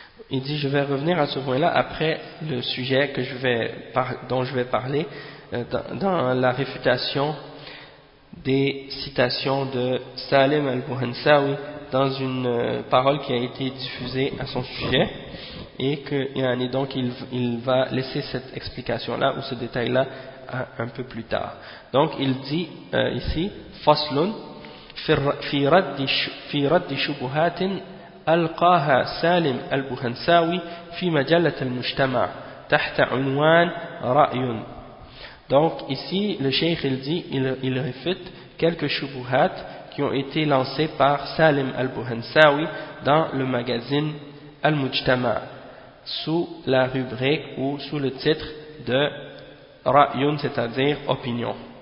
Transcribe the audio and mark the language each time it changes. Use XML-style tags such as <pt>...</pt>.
<fr>Il dit, je vais revenir à ce point-là après le sujet que je vais dont je vais parler dans la réfutation des citations de Salim al-Buhansawi dans une parole qui a été diffusée à son sujet, et que donc il va laisser cette explication-là ou ce détail-là un peu plus tard. Donc il dit ici</fr> <ar>faslun fi radd shubuhat القاها سالم البوهنساوي في مجلة المجتمع تحت عنوان رأي.</ar> <fr>Donc ici le cheikh il réfute quelques shubuhat qui ont été lancées par Salim al-Buhansawi dans le magazine Al-Mujtama sous la rubrique ou sous le titre de Ra'yun, c'est-à-dire opinion.</fr>